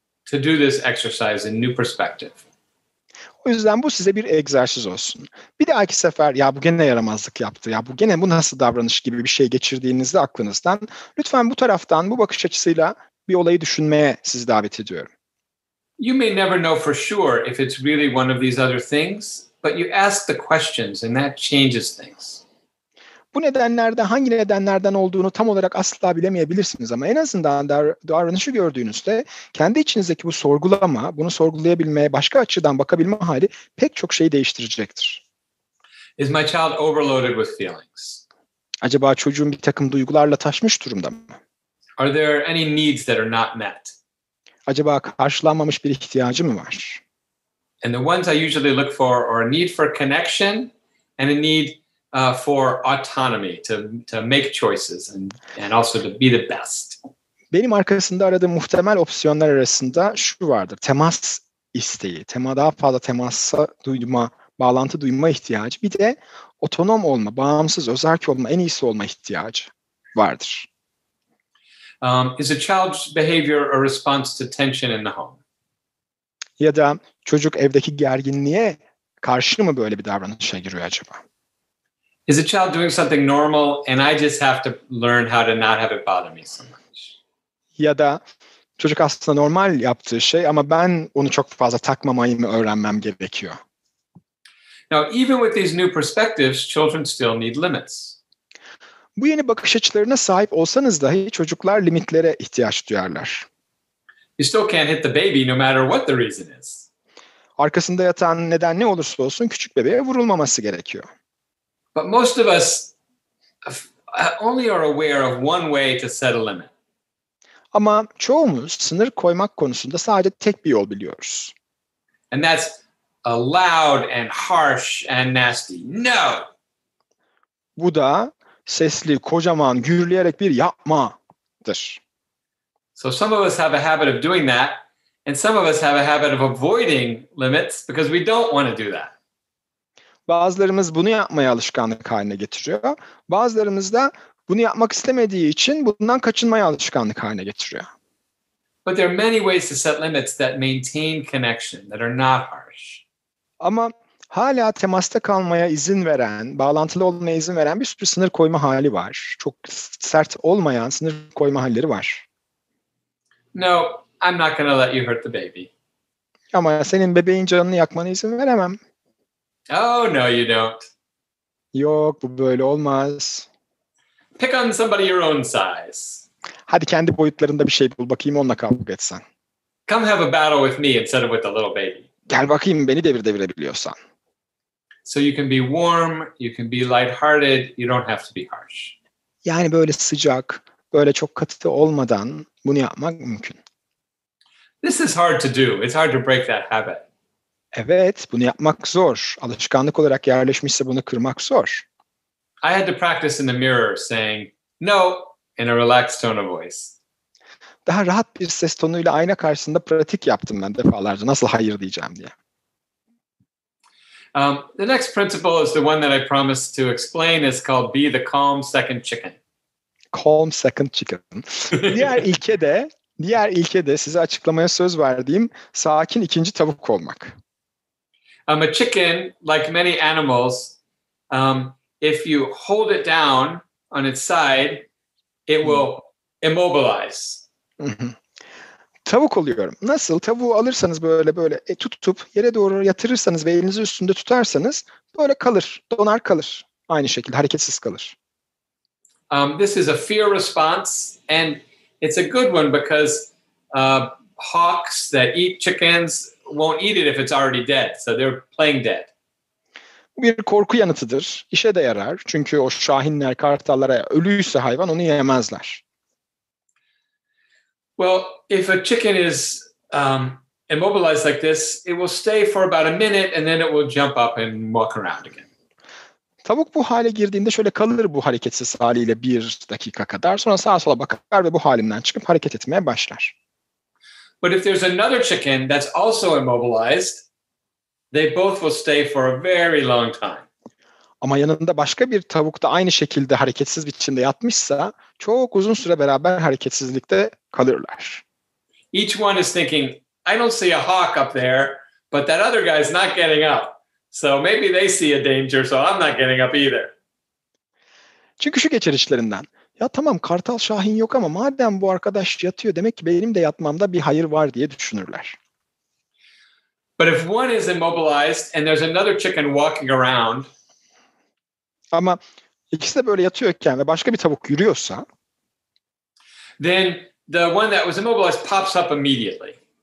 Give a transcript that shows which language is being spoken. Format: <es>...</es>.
<en>To do this exercise in new perspective.</en> <tr>O yüzden bu size bir egzersiz olsun. Bir dahaki sefer ya bu gene yaramazlık yaptı, ya bu gene bu nasıl davranış gibi bir şey geçirdiğinizde aklınızdan lütfen bu taraftan, bu bakış açısıyla bir olayı düşünmeye sizi davet ediyorum.</tr> <en>You may never know for sure if it's really one of these other things, but you ask the questions and that changes things.</en> <tr>Bu nedenlerden, hangi nedenlerden olduğunu tam olarak asla bilemeyebilirsiniz ama en azından davranışı gördüğünüzde kendi içinizdeki bu sorgulama, bunu sorgulayabilmeye, başka açıdan bakabilme hali pek çok şeyi değiştirecektir.</tr> <en>Is my child overloaded with feelings?</en> <tr>Acaba çocuğun bir takım duygularla taşmış durumda mı?</tr> <en>Are there any needs that are not met?</en> <tr>Acaba karşılanmamış bir ihtiyacı mı var?</tr> <en>And the ones I usually look for are a need for connection and a need for autonomy to make choices and also to be the best.</en> <tr>Benim arkasında aradığım muhtemel opsiyonlar arasında şu vardır. Temas isteği, daha fazla temasa duyma, bağlantı duyma ihtiyacı. Bir de otonom olma, bağımsız, özerk olma, en iyisi olma ihtiyacı vardır.</tr> <en>Is a child's behavior a response to tension in the home?</en> <tr>Ya da çocuk evdeki gerginliğe karşı mı böyle bir davranışa giriyor acaba?</tr> <en>Is a child doing something normal and I just have to learn how to not have it bother me so much?</en> <tr>Ya da çocuk aslında normal yaptığı şey ama ben onu çok fazla takmamayı mı öğrenmem gerekiyor?</tr> <en>Now, even with these new perspectives, children still need limits.</en> <tr>Bu yeni bakış açılarına sahip olsanız dahi çocuklar limitlere ihtiyaç duyarlar.</tr> <en>You still can't hit the baby no matter what the reason is.</en> <tr>Arkasında yatan neden ne olursa olsun küçük bebeğe vurulmaması gerekiyor.</tr> <en>But most of us only are aware of one way to set a limit.</en> <tr>Ama çoğumuz sınır koymak konusunda sadece tek bir yol biliyoruz.</tr> <en>And that's a loud and harsh and nasty no.</en> <tr>Bu da sesli, kocaman, gürleyerek bir yapmadır.</tr> <en>So some of us have a habit of doing that, and some of us have a habit of avoiding limits because we don't want to do that.</en> <tr>Bazılarımız bunu yapmaya alışkanlık haline getiriyor. Bazılarımız da bunu yapmak istemediği için bundan kaçınmaya alışkanlık haline getiriyor.</tr> <en>But there are many ways to set limits that maintain connection, that are not harsh.</en> <tr>Ama hala temasta kalmaya izin veren, bağlantılı olmaya izin veren bir sürü sınır koyma hali var. Çok sert olmayan sınır koyma halleri var.</tr> <en>No, I'm not going to let you hurt the baby.</en> <tr>Ama senin bebeğin canını yakmana izin veremem.</tr> <en>Oh, no, you don't.</en> <tr>Yok, bu böyle olmaz.</tr> <en>Pick on somebody your own size.</en> <tr>Hadi kendi boyutlarında bir şey bul bakayım, onunla kavga etsen.</tr> <en>Come have a battle with me instead of with the little baby.</en> <tr>Gel bakayım beni devirebiliyorsan.</tr> <en>So you can be warm, you can be lighthearted, you don't have to be harsh.</en> <tr>Yani böyle sıcak, böyle çok katı olmadan bunu yapmak mümkün.</tr> <en>This is hard to do. It's hard to break that habit.</en> <tr>Evet, bunu yapmak zor. Alışkanlık olarak yerleşmişse bunu kırmak zor.</tr> <en>I had to practice in the mirror saying no in a relaxed tone of voice.</en> <tr>Daha rahat bir ses tonuyla ayna karşısında pratik yaptım ben defalarca. Nasıl hayır diyeceğim diye.</tr> <en>The next principle is the one that I promised to explain. Is called be the calm second chicken. Calm second chicken.</en> <tr>Diğer ilke de size açıklamaya söz verdiğim sakin ikinci tavuk olmak.</tr> <en>A chicken, like many animals, if you hold it down on its side, it will immobilize.</en> <tr>Tavuk oluyorum. Nasıl? Tavuğu alırsanız böyle tutup yere doğru yatırırsanız ve elinizi üstünde tutarsanız böyle kalır, donar kalır. Aynı şekilde hareketsiz kalır.</tr> <en>This is a fear response, and it's a good one because hawks that eat chickens won't eat it if it's already dead, so they're playing dead.</en> <tr>Bu bir korku yanıtıdır. İşe de yarar. Çünkü o şahinler, kartallara ölüyse hayvan onu yemezler.</tr> <en>Well, if a chicken is immobilized like this, it will stay for about a minute and then it will jump up and walk around again.</en> <tr>Tavuk bu hale girdiğinde şöyle kalır bu hareketsiz haliyle 1 dakika kadar. Sonra sağa sola bakar ve bu halinden çıkıp hareket etmeye başlar.</tr> <en>But if there's another chicken that's also immobilized, they both will stay for a very long time.</en> <tr>Ama yanında başka bir tavuk da aynı şekilde hareketsiz biçimde yatmışsa çok uzun süre beraber hareketsizlikte kalırlar.</tr> <en>Each one is thinking, I don't see a hawk up there, but that other guy's not getting up. So maybe they see a danger, so I'm not getting up either.</en> <tr>Çünkü şu geçer içlerinden. Ya tamam Kartal Şahin yok ama madem bu arkadaş yatıyor demek ki benim de yatmamda bir hayır var diye düşünürler.</tr> <en>But if one is immobilized and there's another chicken walking around,</en> <tr>ama ikisi de böyle yatıyorken ve başka bir tavuk yürüyorsa,</tr> <en>then the one that was immobilized pops up immediately.</en>